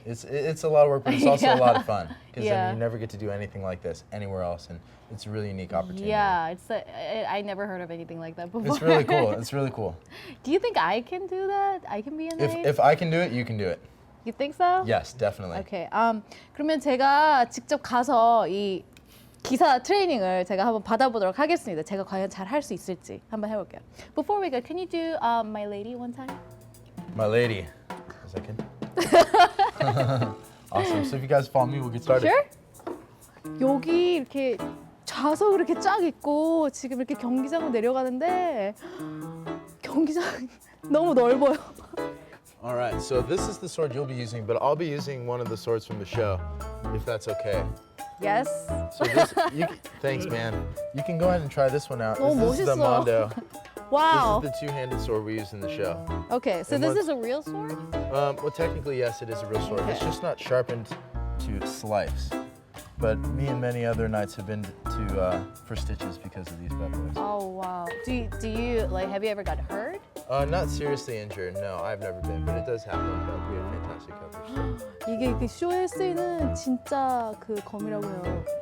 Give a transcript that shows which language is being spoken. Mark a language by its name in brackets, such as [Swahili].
[English] It's a lot of work, but it's also a lot of fun, because Yeah. you never get to do anything like this anywhere else, and it's a really unique opportunity. Yeah, I never heard of anything like that before. It's really cool. It's really cool. Do you think I can do that? I can be a knight? If I can do it, you can do it. You think so? Yes, definitely. Okay. [Korean] 그러면 제가 직접 가서 이 기사 트레이닝을 제가 한번 받아보도록 하겠습니다. 제가 과연 잘 할 수 있을지 한번 해볼게요. [English] Before we go, can you do my lady one time? My lady. A second. Awesome. So if you guys follow me, we'll get started. Sure. [Korean] 여기 이렇게 좌석 이렇게 쫙 있고 지금 이렇게 경기장으로 내려가는데 경기장 너무 넓어요. [English] All right. So this is the sword you'll be using, but I'll be using one of the swords from the show, if that's okay. Yes. So this, thanks, man. You can go ahead and try this one out. [Korean] 너무 [English] This is the Mondo. Wow. This is the two-handed sword we use in the show. Okay, so And this what- is a real sword? Well, technically, yes, it is a real sword. It's Okay. just not sharpened to slice. But me and many other knights have been for stitches because of these bad boys. Oh wow. Do you like? Have you ever got hurt? Not seriously injured, no, I've never been, but it does happen. But we have fantastic coverage. [Korean] 이게 그 쇼에 쓰이는 진짜 그 검이라고 해요.